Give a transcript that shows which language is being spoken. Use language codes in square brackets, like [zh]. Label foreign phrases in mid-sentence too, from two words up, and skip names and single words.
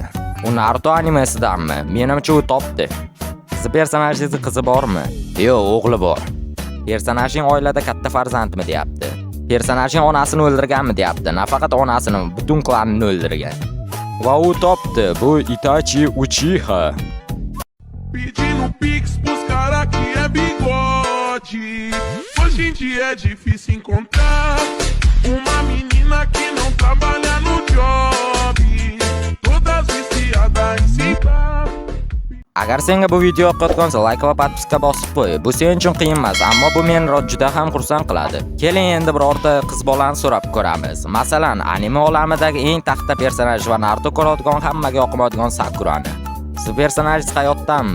[uz] U Naruto animesidanmi? Menimcha u topdi. Siz personajingiz qizi bormi? Yo'q, o'g'li bor. Personajing oilada katta farzandmi deyapti. Personajing onasini o'ldirganmi deyapti. Nafaqat onasini, butun klanini o'ldirgan. Va u topdi. Bu Itachi Uchiha. [pt] Pedindo pix pros cara que é bigode. Hoje em dia é difícil encontrar uma menina que não trabalha no job. Todas viciadas em citar. [uz] Agar senga bu video yoqayotgan bo'lsa, like va podpiska bosib qo'y. Bu sen uchun qiyin emas, ammo bu meni juda ham xursand qiladi. Keling endi birorta qiz bolani so'rab ko'ramiz. Masalan, anime olamidagi eng taxta personaj va Naruto ko'radigan hammaga yoqmaydigan Sakurani. Siz personajingiz hayotdanmi?